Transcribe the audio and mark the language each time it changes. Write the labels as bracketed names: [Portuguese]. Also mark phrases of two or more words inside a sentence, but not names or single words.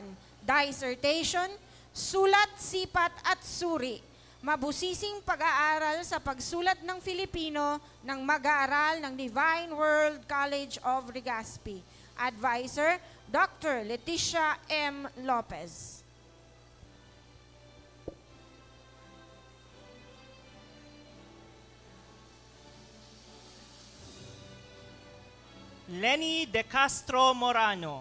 [English] Dissertation, [Filipino] Sulat, Sipat at Suri. Mabusising pag-aaral sa pagsulat ng Filipino ng mag-aaral ng Divine World College of Legazpi. [English] Advisor, Dr. Leticia M. Lopez. Lenny De Castro Morano.